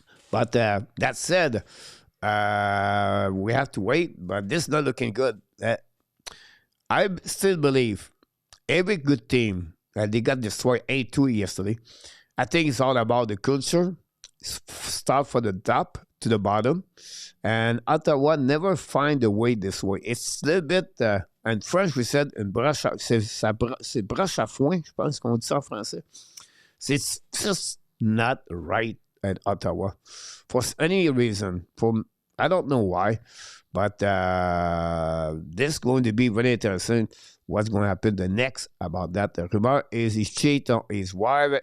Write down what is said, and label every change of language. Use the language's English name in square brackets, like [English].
[English] But that said, we have to wait, but this is not looking good. I still believe every good team, they got destroyed 8-2 yesterday. I think it's all about the culture. Start from the top to the bottom. And Ottawa never find a way this way. It's a little bit, in French, we said, [French] c'est broche à foin, je pense qu'on dit ça en français. [English] It's just not right at Ottawa for any reason. I don't know why, but this is going to be very interesting. What's going to happen the next about that? The rumor is he cheated on his wife.